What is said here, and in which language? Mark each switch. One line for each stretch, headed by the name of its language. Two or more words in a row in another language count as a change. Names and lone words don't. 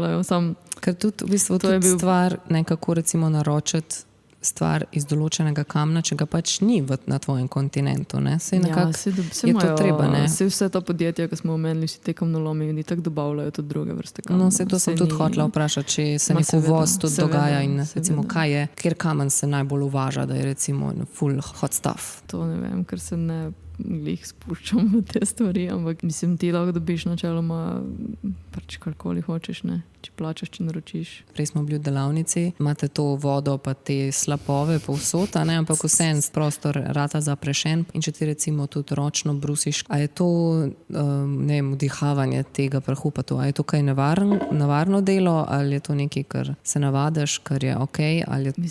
Slovenian: Ker tudi v bistvu to je bil stvar nekako recimo naročiti stvar iz določenega kamna, če ga pač ni na tvojem kontinentu, ne? Sej nekako je to treba, ne? Vse ta podjetja, ki smo omenili, vsi te kamnolomi, oni tako dobavljajo tudi druge vrste kamna. No, to sem tudi hotela vprašati, če se nek uvoz tudi dogaja in recimo kaj je, kjer kamen se najbolj uvaža, da je recimo full
English: hot stuff.
Slovenian: To ne vem, ker se ne glih spuščam v te stvari, ampak mislim, ti lahko dobiš načeloma pač karkoli hočeš, ne? Če plačaš, če naročiš. Prej smo bili v delavnici, imate to vodo pa te slapove povsod, ne? Ampak vseeno prostor rata zaprešen in če ti recimo tudi ročno brusiš, a je to ne vem, vdihavanje tega prahu pa to, a je to kaj nevarno delo ali je to nekaj, kar se navadaš, kar je okej, ali je...